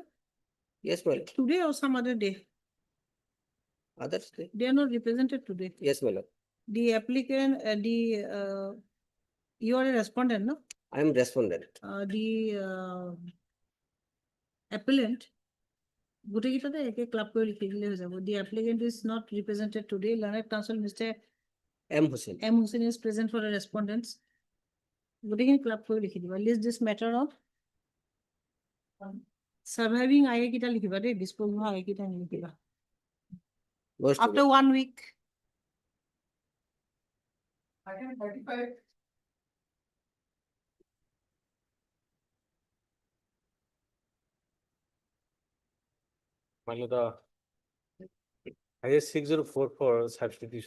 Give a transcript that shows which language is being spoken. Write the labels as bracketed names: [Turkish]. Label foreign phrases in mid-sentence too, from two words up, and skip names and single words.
[English] Yes, my lord. Today or some other day. Others day? They are not represented today. Yes, my lord. The applicant, you are a respondent, no? I am respondent. Appellant, [Assamese] গোটেইকেইটাতে একে ক্লাব কৰি লিখি দিলে হৈ যাব. [English] The applicant is not represented today. Learned counsel Mr. M. Hussain. M. Hussain is present for the respondents. [Assamese] গোটেইখিনি ক্লাব কৰি লিখি দিবা. [English] List this matter of surviving IA [Assamese] কেইটা লিখিবা দেই, [English] dispose হোৱা IA [Assamese] কেইটা লিখিবা. [English] After 1 week. Item 35. My lord, IS 6044 substitution.